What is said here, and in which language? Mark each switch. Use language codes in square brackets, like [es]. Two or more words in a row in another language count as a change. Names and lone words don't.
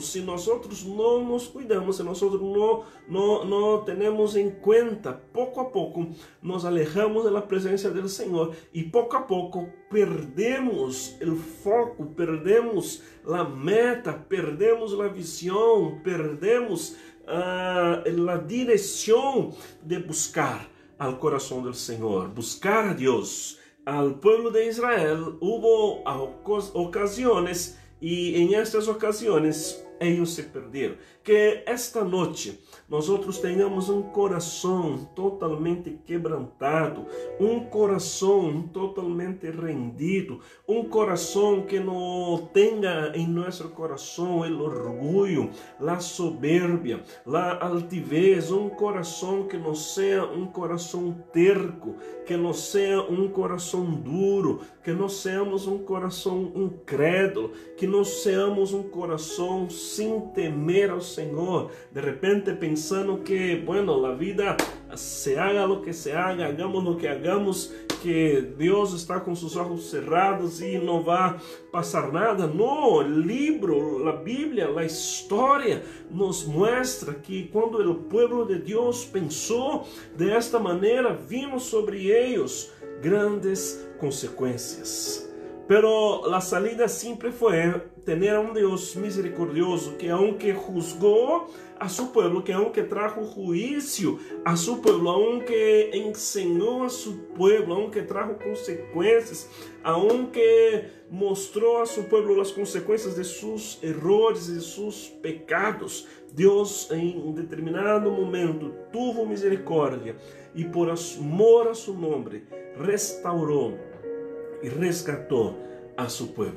[pt] Se nós não nos cuidamos, se nós não temos em conta, pouco a pouco nos alejamos da presença do Senhor e pouco a pouco perdemos o foco, perdemos a meta, perdemos a visão, perdemos a direção de buscar al coração do Senhor, buscar a Deus. [es] Al pueblo de Israel hubo [pt] ocasiões, e em estas ocasiões ellos se perderam. Que esta noite nós tenhamos um coração totalmente quebrantado, um coração totalmente rendido, um coração que não tenha em nosso coração o orgulho, a soberbia, a altivez, um coração que não seja um coração terco, que não seja um coração duro, que não seamos um coração incrédulo, que não seamos um coração sem temer ao Senhor, de repente pensando que, bueno, a vida [es] se haga lo que se haga, hagamos lo que hagamos, [pt] que Deus está com seus olhos cerrados e não vai passar nada. Não, o livro, a Bíblia, a história nos mostra que quando o povo de Deus pensou desta maneira, vimos sobre eles grandes consequências. [es] Pero la salida siempre fue tener a un Dios misericordioso que aunque juzgó a su pueblo, que aunque trajo juicio a su pueblo, aunque enseñó a su pueblo, aunque trajo consecuencias, aunque mostró a su pueblo las consecuencias de sus errores y de sus pecados, Dios en un determinado momento tuvo misericordia y por amor a su nombre restauró y rescató a su pueblo.